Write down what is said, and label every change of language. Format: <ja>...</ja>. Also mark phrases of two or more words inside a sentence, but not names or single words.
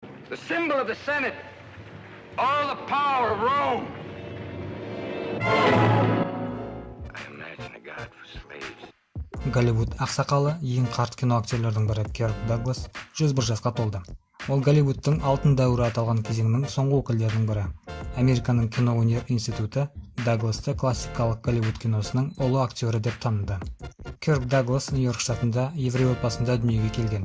<en>the symbol of the Senate, all the power of Rome. I imagine a God for slaves.</en> <kk>Голливуд ақсақалы ең қарт кино актерлердің бірі Кирк Даглас 101 жасқа толды. Ол Голливудтың алтын дәуірі аталған кезеңнің соңғы өкілдерінің бірі. Американың кино өнер институты Дагласты классикалық Голливуд киносының ұлы актері деп таныды. Кирк Даглас Нью-Йорк штатында еврей отбасында дүниеге келген.</kk>